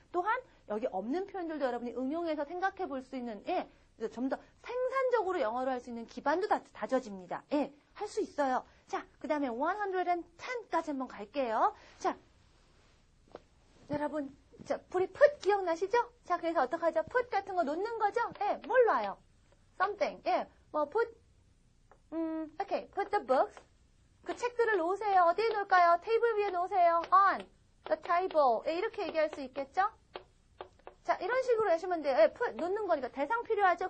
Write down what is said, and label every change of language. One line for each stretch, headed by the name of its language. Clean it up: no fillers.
Korean: 또한 여기 없는 표현들도 여러분이 응용해서 생각해 볼 수 있는 예, 좀 더 생산적으로 영어를 할 수 있는 기반도 다져집니다. 예, 할 수 있어요. 자, 그 다음에 110까지 한번 갈게요. 자, 여러분, 우리 put 기억나시죠? 자, 그래서 어떡하죠? put 같은 거 놓는 거죠? 예, 뭘 놔요? something.
English: 예, 뭐 put okay, put the books.
Korean: 그 책들을 놓으세요. 어디에 놓을까요? 테이블 위에 놓으세요.
English: on the table.
Korean: 예, 이렇게 얘기할 수 있겠죠? 자, 이런 식으로 하시면 돼요. 예, put, 놓는 거니까 대상 필요하죠?